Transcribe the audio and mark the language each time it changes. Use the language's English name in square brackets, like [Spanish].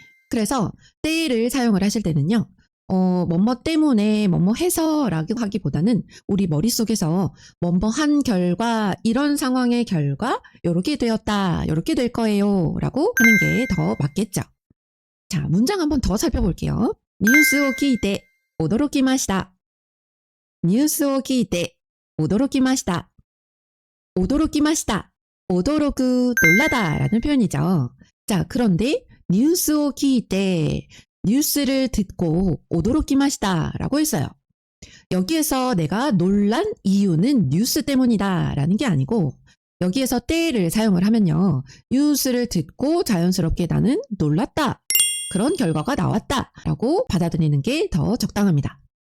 [Korean] 그래서 때를 사용을 하실 때는요. 뭐뭐 때문에 뭐뭐 해서라고 하기보다는 우리 머릿속에서 뭐뭐 한 결과, 이런 상황의 결과 요렇게 되었다, 요렇게 될 거예요 라고 하는 게 더 맞겠죠. 자, 문장 한번 더 살펴볼게요. [Japanese] 뉴스を聞いて驚きました。ニュースを聞いて驚きました。驚きました. [Korean] 驚く, 놀라다 라는 표현이죠. 자, 그런데 [Japanese] 뉴스を聞いて, [Korean] 뉴스를 듣고 [Japanese] 驚きました [Korean] 라고 했어요. 여기에서 내가 놀란 이유는 뉴스 때문이다 라는 게 아니고, 여기에서 때를 사용을 하면요, 뉴스를 듣고 자연스럽게 나는 놀랐다, 그런 결과가 나왔다 라고 받아들이는 게 더 적당합니다.